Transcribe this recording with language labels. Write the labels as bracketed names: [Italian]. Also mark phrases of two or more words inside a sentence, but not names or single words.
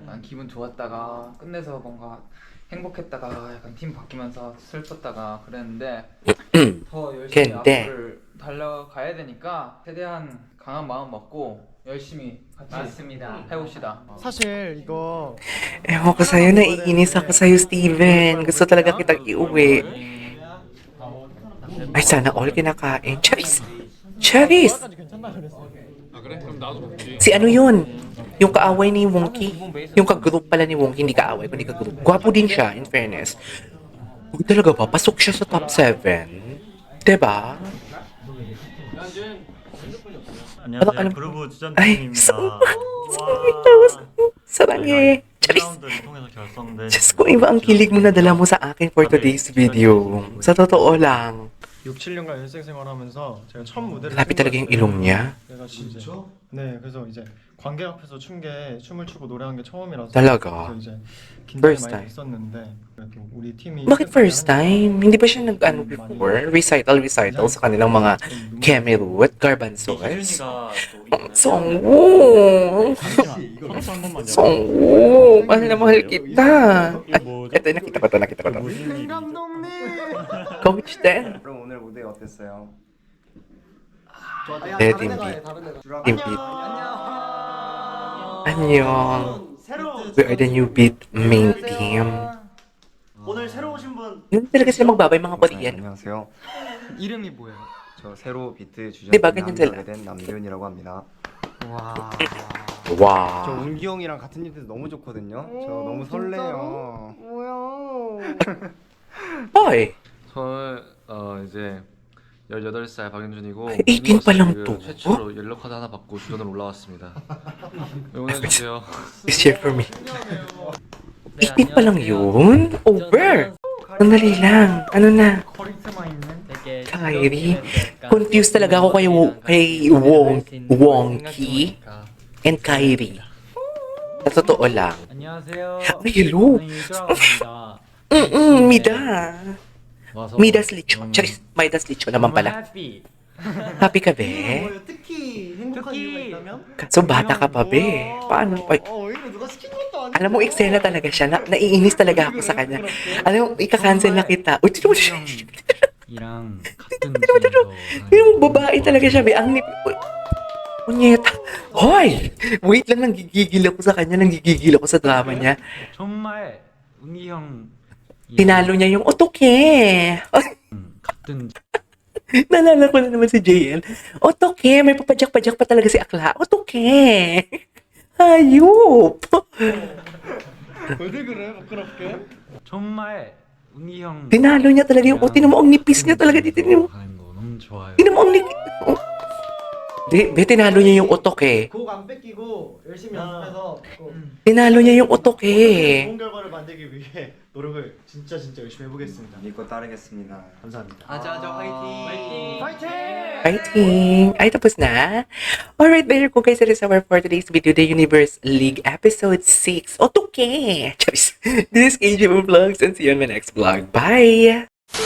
[Korean] 약간 기분 좋았다가 끝내서 뭔가 행복했다가 약간 팀 바뀌면서 슬펐다가 그랬는데 더 열심히 근데 앞으로 달려가야 되니까 최대한 강한 마음 먹고 열심히 같이 해봅시다. 사실 이거 [Filipino] Ewan ko sa'yo, naiinis ako sa'yo, Steven. Gusto talaga kitang iuwi. Ay, sana all kinakain. Charis! Si ano yun? Yung kaaway ni Wonky. Yung kagroup pala ni Wonky, hindi kaaway, kundi kagroup. Gwapo din siya, in fairness. Uy, talaga ba? Pasok siya sa top 7. Diba? [Korean] 안녕하세요. 아니, 그루브 Ay, 주전팀입니다. [Filipino] Sarangye. Charis! [Korean] 1라운드를 통해서 결성된 [Filipino] Diyos ko, iba ang kilig mo na dala mo sa akin [English] for today's video. [Filipino] Sa totoo lang. [Korean] 6, 7년간 일생 생활하면서 제가 첫 무대를 [Filipino] Lapit talaga yung ilong niya. [Korean] 그래가지고 이제 네, 그래서 이제 관객 앞에서 춤을 추고 노래한 게 처음이라서 [Filipino] Talaga? [Korean] 그래서 이제 [English] First [Korean] 긴장이 많이 [English] time? [Korean] 됐었는데 그래도 우리 팀이 [Filipino] Bakit first time? Hindi ba siya nag-ano before? Recital sa kanilang mga Kemerut, Garbanzols? 희준이가 또 Songwoo! [Korean] 서로서 한 번만 [Filipino] Songwoo! Mahal na mahal kita! [Korean] 이거 뭐죠? [Filipino] Ito, nakita ko to. [Korean] 무슨 일이? [Filipino] Coach din. [Korean] 그럼 오늘 무대 어땠어요? 네, 팀 B. Team B. 안녕. [English] We are the new beat main team. [Korean] 오늘 새로 오신 분 [Filipino] Hindi talaga sila magbabay mga [Korean] 네, Korean. 안녕하세요. 이름이 뭐예요? 저 새로 비트 네, 막연히 주전을 하게 된 남도윤이라고 합니다. 와. 저 와. 운기 형이랑 같은 팀에서 너무 좋거든요. 저 너무 설레요. [Filipino] Hoy! [Korean] 저는 이제 18살 박윤준이고 [Filipino] 18 pa lang to. [Korean] 최초로 옐로 카드 하나 받고 주전으로 올라왔습니다. 응원해 주세요. [English] This year for me. [Korean] 네, [Filipino] 18 pa lang [Korean] 안녕하세요. [Filipino] yun? Over! Sandali lang. Ano na? [Korean] 커리스마 있는 되게 Kyrie. 약간 [Filipino] Confused talaga ako kay Wonky and Kyrie. Sa totoo lang. [Korean] 안녕하세요. [Filipino] Ay, hello. [Korean] 저는 유주라고입니다. [Filipino] Mida. [Korean] 와서 [Filipino] Midas Licho. Charis, Midas Licho naman pala. [Korean] 해피. [Filipino] Happy ka, be? [Korean] 뭐예요? 특히 행복한 이유가 있다면? [Filipino] Kaso bata ka pa, be. Paano? Ay, [Korean] 오히려 누가 시킨 것도 아니고 [Filipino] alam mo, eksena talaga siya. Naiinis talaga ako sa kanya. Alam mo, ika-cancel na kita. Uy, tino mo siya. [Korean] 이랑 같은 [Filipino] Tino mo, babae talaga siya, be. Ang nip... Uy, Punyeta. Hoy! Wait lang, nanggigigil ako sa kanya. Nanggigigil ako sa drama niya. [Korean] 정말 은기 형 [Filipino] Tinalo niya yung otoke. [Korean] 같은 [Filipino] Naalala ko na naman si JL. Otoke, may papadyak-padyak pa talaga si Akla. Otoke. Hayop. [Korean] 왜 그래? 부끄럽게? 정말 은기 형 [Filipino] Tinalo niya talaga yung tinan mo ang nipis niya talaga dito. Tinan mo. [Korean] 가는 거 너무 좋아요. [Filipino] Tinan mo ang nipis. Oh. Be, tinalo niya yung otoke. [Korean] 곡 안 뺏기고 열심히 연습해서 꼭 [Filipino] Tinalo niya yung otoke. [Korean] 좋은 결과를 만들기 위해 노력을 진짜 열심히 해보겠습니다. 믿고 따르겠습니다. 감사합니다. 아자아자 화이팅. [English] Fighting! [Filipino] Ay, tapos na? [English] Alright, there ko guys. That is our for today's video, The Universe League Episode 6. [Filipino] Otoke! Charis. [English] This is KJ Vlogs and see you on my next vlog. Bye!